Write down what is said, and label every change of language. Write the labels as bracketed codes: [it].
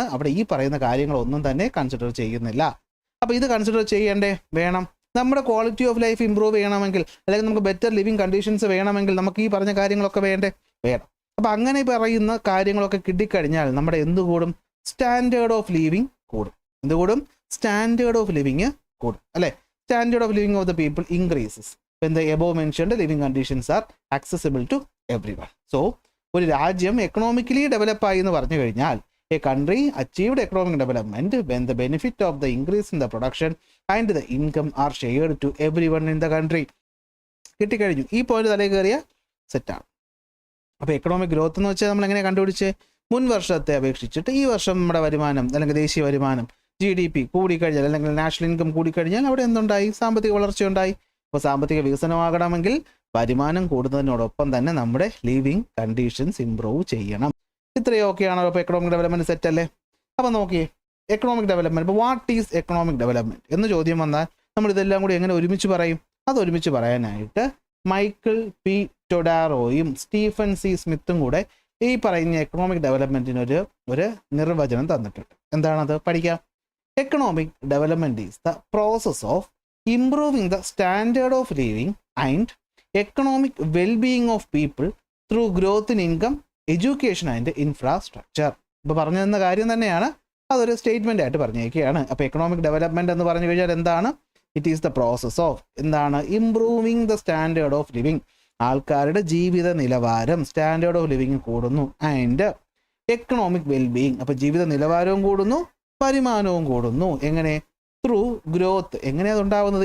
[ml] അവിടെ ഈ പറയുന്ന കാര്യങ്ങളൊന്നും തന്നെ കൺസിഡർ ചെയ്യുന്നില്ല. അപ്പോൾ ഇത് കൺസിഡർ ചെയ്യേണ്ടേ? വേണം. നമ്മുടെ ക്വാളിറ്റി ഓഫ് ലൈഫ് ഇമ്പ്രൂവ് ചെയ്യണമെങ്കിൽ, അല്ലെങ്കിൽ നമുക്ക് ബെറ്റർ ലിവിങ് കണ്ടീഷൻസ് വേണമെങ്കിൽ നമുക്ക് ഈ പറഞ്ഞ കാര്യങ്ങളൊക്കെ വേണ്ടേ? വേണം. അപ്പോൾ അങ്ങനെ പറയുന്ന കാര്യങ്ങളൊക്കെ കിട്ടിക്കഴിഞ്ഞാൽ നമ്മുടെ എന്ത് കൂടും? സ്റ്റാൻഡേർഡ് ഓഫ് ലിവിങ് കൂടും. എന്ത് കൂടും? സ്റ്റാൻഡേർഡ് ഓഫ് ലിവിങ് കൂടും, അല്ലേ? [en] Standard of living of the people increases when the above mentioned living conditions are accessible to everyone. So [ml] ഒരു രാജ്യം എക്കണോമിക്കലി ഡെവലപ്പ് ആയി എന്ന് പറഞ്ഞു കഴിഞ്ഞാൽ [en] A country achieved economic development when the benefit of the increase in the production and the income are shared to every one in the country. [ml] കിട്ടിക്കഴിഞ്ഞു. ഈ point തലയിൽ കയറിയ സെറ്റാണ്. അപ്പോൾ എക്കണോമിക് ഗ്രോത്ത് എന്ന് വെച്ചാൽ നമ്മൾ എങ്ങനെ കണ്ടുപിടിച്ച്? മുൻ വർഷത്തെ അപേക്ഷിച്ചിട്ട് ഈ വർഷം നമ്മുടെ വരുമാനം അല്ലെങ്കിൽ ദേശീയ വരുമാനം GDP കൂടിക്കഴിഞ്ഞാൽ അല്ലെങ്കിൽ നാഷണൽ ഇൻകം കൂടിക്കഴിഞ്ഞാൽ അവിടെ എന്തുണ്ടായി? സാമ്പത്തിക വളർച്ച ഉണ്ടായി. അപ്പോൾ സാമ്പത്തിക വികസനമാകണമെങ്കിൽ വരുമാനം കൂടുന്നതിനോടൊപ്പം തന്നെ നമ്മുടെ ലിവിങ് കണ്ടീഷൻസ് ഇംപ്രൂവ് ചെയ്യണം. ഇത്രയും ഓക്കെയാണോ? അപ്പോൾ എക്കണോമിക് ഡെവലപ്മെൻറ്റ് സെറ്റ് അല്ലേ? അപ്പോൾ നോക്കിയേ, എക്കണോമിക് ഡെവലപ്മെൻറ്റ്, ഇപ്പോൾ [en] what is economic development [ml] എന്ന് ചോദ്യം വന്നാൽ നമ്മൾ ഇതെല്ലാം കൂടി എങ്ങനെ ഒരുമിച്ച് പറയും? അത് ഒരുമിച്ച് പറയാനായിട്ട് മൈക്കിൾ P. ടൊഡാറോയും Stephen C. സ്മിത്തും കൂടെ ഈ പറയുന്ന എക്കണോമിക് ഡെവലപ്മെൻറ്റിനൊരു നിർവചനം തന്നിട്ടുണ്ട്. എന്താണത്? പഠിക്കാം. [en] Economic development is the process of improving the standard of living and economic well-being of people through growth in income, education and infrastructure. [ml] ഇപ്പോൾ പറഞ്ഞു തന്ന കാര്യം തന്നെയാണ്, അതൊരു സ്റ്റേറ്റ്മെൻ്റ് ആയിട്ട് പറഞ്ഞേക്കുകയാണ്. അപ്പോൾ എക്കണോമിക് ഡെവലപ്മെൻറ്റ് എന്ന് പറഞ്ഞു കഴിഞ്ഞാൽ എന്താണ്? [en] it is the process of [ml] എന്താണ്? [en] Improving the standard of living. [ml] ആൾക്കാരുടെ ജീവിത നിലവാരം, സ്റ്റാൻഡേർഡ് ഓഫ് ലിവിങ് കൂടുന്നു. ആൻഡ് എക്കണോമിക് വെൽബീയിങ്, അപ്പോൾ ജീവിത നിലവാരവും കൂടുന്നു, വരുമാനവും കൂടുന്നു. എങ്ങനെ? Through growth. എങ്ങനെയാണ് ഉണ്ടാകുന്നത്?